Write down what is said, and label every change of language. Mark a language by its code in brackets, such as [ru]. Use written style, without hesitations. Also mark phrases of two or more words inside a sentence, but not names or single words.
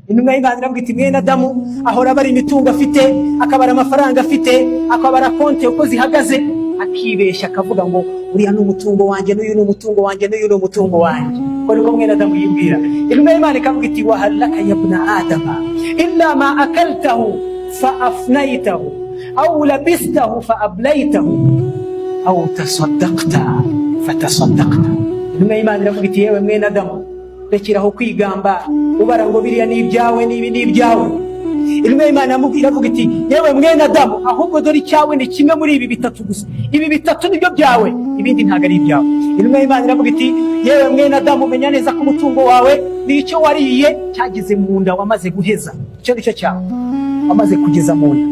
[rw] intumwa y'Imana iravuga iti mwene Adamu ahora abara imitungo afite, akabara amafaranga afite, akabara konti uko zihagaze, akibeshya akavuga ngo uriya ni umutungo wanjye, n'uyu ni umutungo wanjye, n'uyu ni umutungo wanjye. Ko niko mwene Adamu yibwira. Intumwa y'Imana ikavuga iti [ar] وهل لك يا ابن آدم إلا ما أكلته فأفنيته أو لبسته فأبليته أو تصدقت فتصدقت. [rw] Intumwa y'Imana iravuga iti yewe mwene Adamu, rekeraho kwigamba ubara ngo biriya ni ibyawe n'ibi ni ibyawe. Intumwa y'Imana iravuga iti yewe mwene Adamu, ahubwo dore icyawe ni kimwe muri ibi bitatu gusa, ibi bitatu nibyo byawe, ibindi ntabwo ari ibyawe. Intumwa y'Imana iravuga iti yewe mwene Adamu, menya neza ko umutungo wawe ni icyo wariye cyageze mu nda wamaze guheza, icyo nicyo cyawe wamaze kugeza mu nda.